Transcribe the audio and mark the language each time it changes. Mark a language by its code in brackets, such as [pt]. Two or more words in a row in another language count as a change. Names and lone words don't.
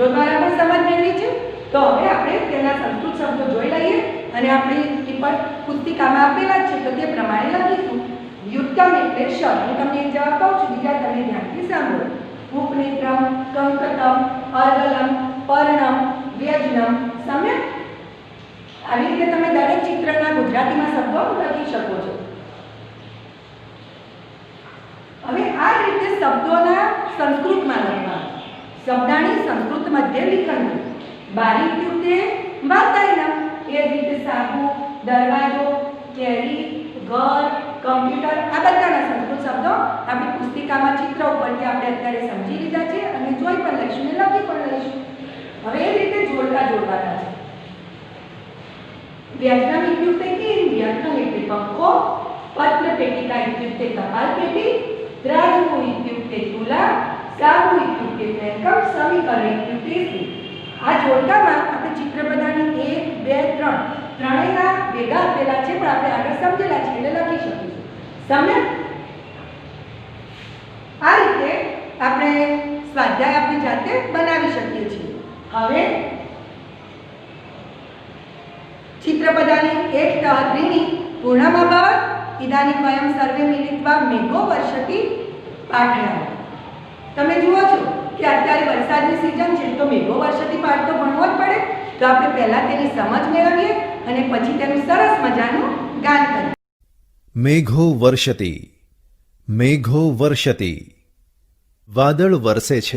[gu] દ્વારા પણ સમજ મેળવી છે તો હવે આપણે તેના સંસ્કૃત શબ્દો જોઈ લઈએ અને આપણી ટિપ્પણી પુસ્તિકામાં આપેલા છે તો તે પ્રમાણે લખીશું યુક્તમ એટલે શબ્દ હું તમને એક જવાબ કહું છું બીજા તમે ધ્યાનથી સાંભળો [sa] उपनेत्रम कंकतम अर्गलम पर्णम व्यजनम सम्यक [gu] આવી રીતે તમે દરેક ચિત્રના ગુજરાતીમાં શબ્દો લખી શકો છો હવે આ રીતે શબ્દોના સંસ્કૃતમાં લખવા [sa] शब्दाणी संस्कृत मध्य लीखंडु [gu] બારી [sa] इत्युक्ते वातायनम [gu] એ જ રીતે સાબુ દરવાજો કેરી ઘર કમ્પ્યુટર આ બધાના સંસ્કૃત શબ્દો આપણી પુસ્તિકામાં ચિત્ર ઉપરથી આપણે અત્યારે સમજી લીધા છે અને જોઈ પણ લઈશું ને લખી પણ લઈશું. હવે એ રીતે જોડવાના છે. [sa] व्यजनम इत्युक्ते किं? व्यजनम इत्युक्ते पंखो, पत्रपेटिका इत्युक्ते टपालपेटी, द्राजु इत्युक्ते तुला, साबु इत्युक्ते फेंकम, समीकरण इत्युक्ते इस्त्री. [gu] આ જોડકામાં આપણે ચિત્ર બધાની 1 2 3 ત્રણેયના ભેગા આપેલા છે પણ આપણે આગળ સમજેલા છે એટલે લખી શકીશું. સમજ? આ રીતે આપણે સ્વાધ્યાય આપણી જાતે બનાવી શકીએ છીએ. હવે [sa] चित्रपदानि एक त्रीणि पूर्णमभवत् इदानीं वयं सर्वे मिलित्वा मेघो वर्षति पाठयामः. [gu] તમે જુઓ છો કે અત્યારે વરસાદની સિઝન છે તો [sa] मेघो वर्षति [gu] પાઠ તો ભણવો જ પડે. તો આપણે પહેલા તેની સમજ મેળવીએ અને પછી તેનું સરસ મજાનું ગાન કરીએ. [sa] मेघो वर्षति, मेघो वर्षति, [gu] વાદળ વરસે છે.